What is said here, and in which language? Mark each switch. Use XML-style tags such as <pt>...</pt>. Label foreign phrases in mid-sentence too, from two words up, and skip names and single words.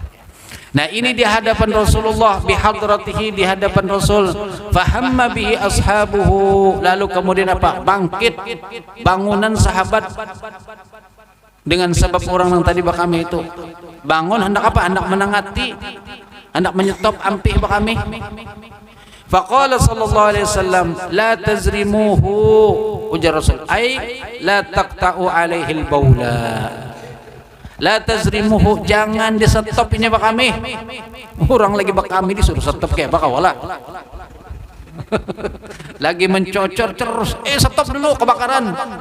<id>Nah ini di hadapan Rasulullah, bihadratihi, di hadapan Rasul.</id> <ar>فهم به أصحابه,</ar> <id>lalu kemudian apa?</id> <bjn>Bangkit bangunan sahabat dengan sebab orang yang tadi bakami itu bangun, hendak apa? Hendak menangati, hendak menyetop ampih bakami.</bjn> <ar>فقال صلى الله عليه وسلم، لا تزرموه,</ar> <bjn>ujar Rasul,</bjn> <ar>أي لا تقطع عليه البول. لا تزرموه,</ar> <bjn>jangan disetop ini bakami. Orang lagi bakami disuruh setop kayak bakawala. Lagi mencocor terus, stop dulu kebakaran.</bjn>